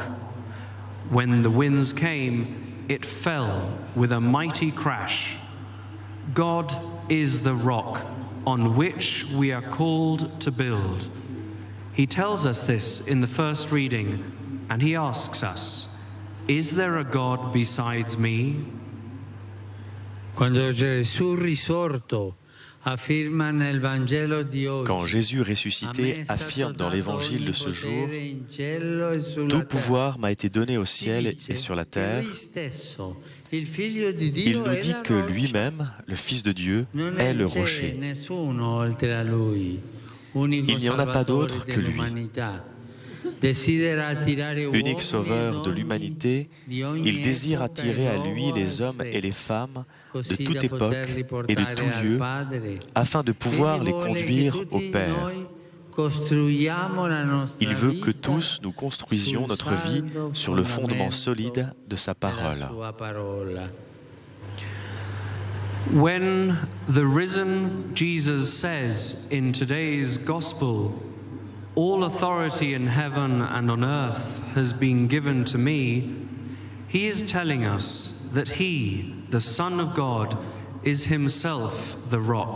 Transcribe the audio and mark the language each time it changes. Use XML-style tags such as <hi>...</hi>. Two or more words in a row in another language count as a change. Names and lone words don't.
<en>When the winds came, it fell with a mighty crash. God is the rock on which we are called to build. He tells us this in the first reading, and he asks us, is there a God besides me?</en> <it>Quando Gesù risorto affirma nel Vangelo di oggi,</it> <fr>quand Jésus ressuscité affirme dans l'évangile de ce jour, tout pouvoir m'a été donné au ciel et sur la terre, il nous dit que lui-même, le Fils de Dieu, est le rocher. Il n'y en a pas d'autre que lui. Unique sauveur de l'humanité, il désire attirer à lui les hommes et les femmes de toute époque et de tout lieu, afin de pouvoir les conduire au Père. Il veut que tous nous construisions notre vie sur le fondement solide de sa parole.</fr> <en>When the risen Jesus says in today's gospel, all authority in heaven and on earth has been given to me, he is telling us that he, the Son of God, is himself the rock.</en>